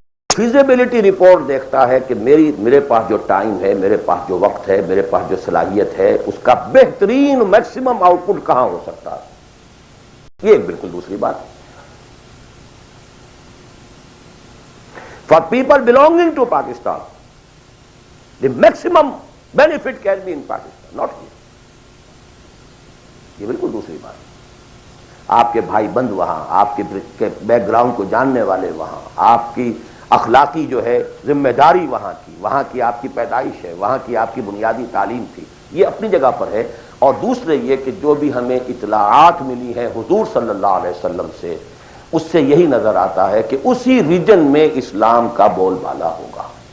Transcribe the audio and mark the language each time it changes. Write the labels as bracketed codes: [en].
[ur] Feasibility report دیکھتا ہے کہ میرے پاس جو ٹائم ہے، میرے پاس جو وقت ہے، میرے پاس جو صلاحیت ہے، اس کا بہترین میکسیمم آؤٹ پٹ کہاں ہو سکتا ہے. یہ بالکل دوسری بات ہے. [en] For people belonging to Pakistan the maximum benefit can be in Pakistan, not here. [ur] یہ بالکل دوسری بات ہے. آپ کے بھائی بند وہاں، آپ کے بیک گراؤنڈ کو جاننے والے وہاں، آپ کی اخلاقی جو ہے ذمہ داری وہاں کی آپ کی پیدائش ہے، وہاں کی آپ کی بنیادی تعلیم تھی، یہ اپنی جگہ پر ہے. اور دوسرے یہ کہ جو بھی ہمیں اطلاعات ملی ہیں حضور صلی اللہ علیہ وسلم سے، اس سے یہی نظر آتا ہے کہ اسی ریجن میں اسلام کا بول بالا ہوگا.